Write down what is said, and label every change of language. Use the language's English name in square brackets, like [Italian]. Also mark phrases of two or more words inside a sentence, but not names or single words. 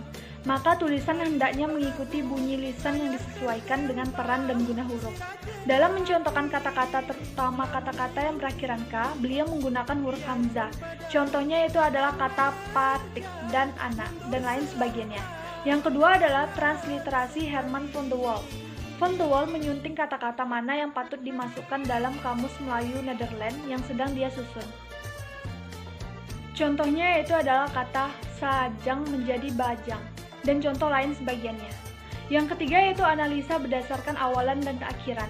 [Indonesian] Maka tulisan hendaknya mengikuti bunyi lisan yang disesuaikan dengan peran dan guna huruf. Dalam mencontohkan kata-kata, terutama kata-kata yang berakhiran K, beliau menggunakan huruf hamzah. Contohnya itu adalah kata patik dan anak, dan lain sebagainya. Yang kedua adalah transliterasi Herman van de Wall. Van de Wall menyunting kata-kata mana yang patut dimasukkan dalam kamus Melayu Nederland yang sedang dia susun. Contohnya itu adalah kata sajang menjadi bajang, dan contoh lain sebagiannya. Yang ketiga yaitu analisa berdasarkan awalan dan akhiran.